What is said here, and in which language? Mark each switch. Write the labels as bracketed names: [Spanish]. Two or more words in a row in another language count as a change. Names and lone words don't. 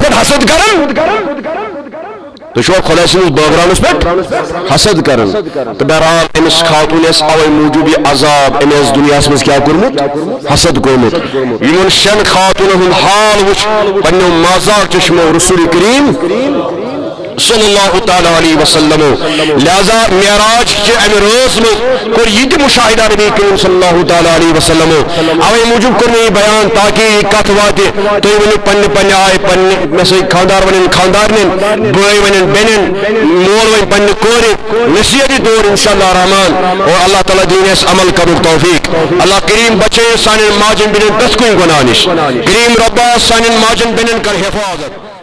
[Kashmiri] پٮ۪ٹھ حسد کران تُہۍ چھُوا خۄداے سٕنٛدِس بٲگراونس پٮ۪ٹھ حسد کران تہٕ بہرحال أمِس خاتوٗنہِ آسہِ اوے موٗجوٗب یہِ عذاب أمۍ آسہِ دُنیاہس منٛز کیٛاہ کوٚرمُت حسد کوٚرمُت یِمن 6 خاتوٗنن ہُنٛد حال وٕچھ پننیو مازاق چشمو رسول کریم [Arabic] صلی اللہ تعالیٰ علیہ وسلم [Kashmiri] لہذا معراج چہ امہ رٲژ منٛز کوٚر یہِ تہِ مشاہدہ نبی کریم [Arabic] صلی اللہ تعالیٰ علیہ وسلم [Kashmiri] اوے موٗجوٗب کوٚر مےٚ یہِ بیان تاکہ یہِ کتھ واتہِ تُہۍ ؤنِو پننہِ آیہِ پننہِ مےٚ سۭتۍ خاندار ونن خاندارنٮ۪ن بٲے ونن بیٚنٮ۪ن مول ونہِ پننہِ کورِ نصیحتی طور انشاءاللہ رحمان اور اللہ تعالیٰ دِیِن اَسہِ عمل کرنُک توفیق اللہ کریم بچٲیِن سانٮ۪ن ماجٮ۪ن بیٚنٮ۪ن پرٛٮ۪تھ کُنہِ گۄناہ نِش کریم رۄبا سانٮ۪ن ماجٮ۪ن بیٚنٮ۪ن کر حفاظت